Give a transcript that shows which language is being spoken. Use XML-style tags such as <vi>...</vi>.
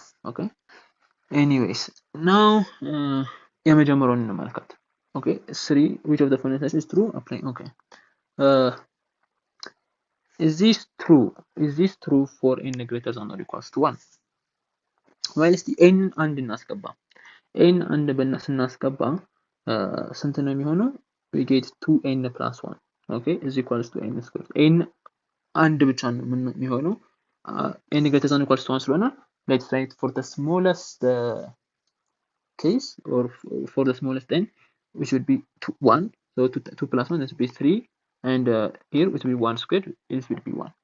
<en>Okay, anyways, now</en> <am>የመጀመሪያውን እንመልከት.</am> <en>Okay, 3 which of the following is true apply. Okay, is this true for n greater than or equals to 1?</en> <am>Well, እስቲ n አንድ እናስገባ። n አንድ ስናስገባ ስንት ነው የሚሆነው?</am> <en>we get 2n plus 1. okay, is equals to n squared.</en> <am>n አንድ ብቻ ነው የሚሆነው</am> <en>n greater than or equals to 1</en> <am>ስለሆነ</am> <en>let's write for the smallest case, or for the smallest n, which would be 1. So 2 plus 1 would be 3, and here it will be 1 squared, it will be 1.</en>